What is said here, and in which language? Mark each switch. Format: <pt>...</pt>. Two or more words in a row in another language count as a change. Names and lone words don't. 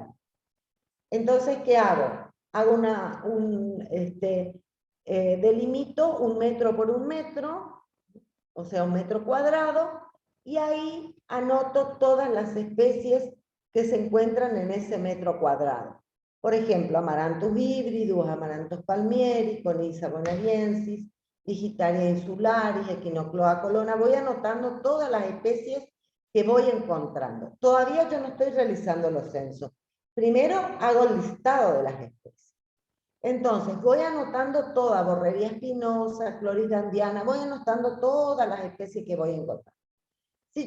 <es>Entonces, ¿qué hago? Hago delimito 1 metro por 1 metro, o sea, 1 metro cuadrado, y ahí anoto todas las especies que se encuentran en ese metro cuadrado. Por ejemplo, Amaranthus híbridus, Amaranthus palmieri, Conisa bonariensis, Digitaria insularis, Echinocloa colonna. Voy anotando todas las especies que voy encontrando. Todavía yo no estoy realizando los censos. Primero hago el listado de las especies. Entonces, voy anotando toda, Borreria espinosa, Clorida andiana, voy anotando todas las especies que voy a encontrar.</es>